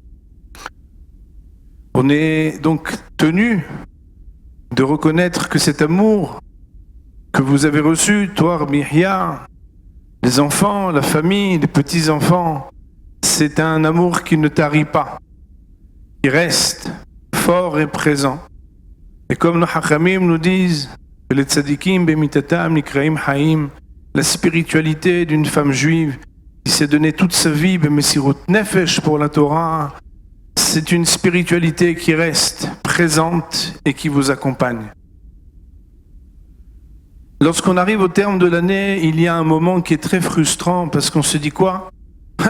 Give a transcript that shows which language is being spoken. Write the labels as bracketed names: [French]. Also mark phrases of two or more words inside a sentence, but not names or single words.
[French] On est donc tenu de reconnaître que cet amour que vous avez reçu, toi, Rabbi Yehia, les enfants, la famille, les petits-enfants, c'est un amour qui ne tarit pas, qui reste fort et présent. Et comme nos Hachamim nous disent, les [Hebrew] צדיקים במיתתם נקראים חיים, [French] la spiritualité d'une femme juive qui s'est donné toute sa vie, [Hebrew] במסירות נפש [French] pour la Torah, c'est une spiritualité qui reste présente et qui vous accompagne. Lorsqu'on arrive au terme de l'année, il y a un moment qui est très frustrant parce qu'on se dit quoi ?